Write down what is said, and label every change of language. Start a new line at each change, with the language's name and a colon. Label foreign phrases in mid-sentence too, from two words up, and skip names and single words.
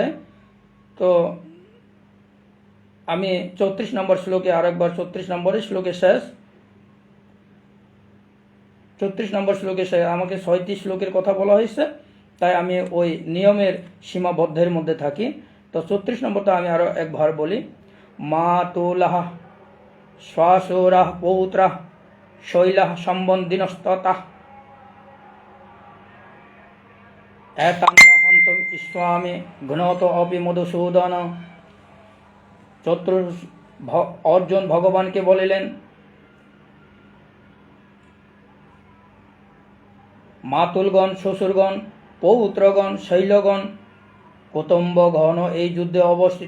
Bangla: তো আমি 34 নম্বর শ্লোকে আরেকবার, 34 নম্বরের শ্লোকে শেষ, 34 নম্বর শ্লোকে শেষ। আমাকে 6টি শ্লোকের কথা বলা হয়েছে, তাই আমি ওই নিয়মের সীমাবদ্ধের মধ্যে থাকি। তো 34 নম্বরটা আমি আরো একবার বলি।
Sanskrit: মাতুলাহ শ্বশুরাহ পৌত্রাহ শৈলাহ সম্বন্ধিনস্ততা এতান্ন হন্তম ইস্বামি জ্ঞাত অপি মধুসূদন।
Bangla: অর্জুন ভগবানকে বলিলেন, মাতুলগণ, শ্বশুরগণ, পৌত্রগণ, শৈলগণ, কুটুম্বগণ এই যুদ্ধে অবস্থিত।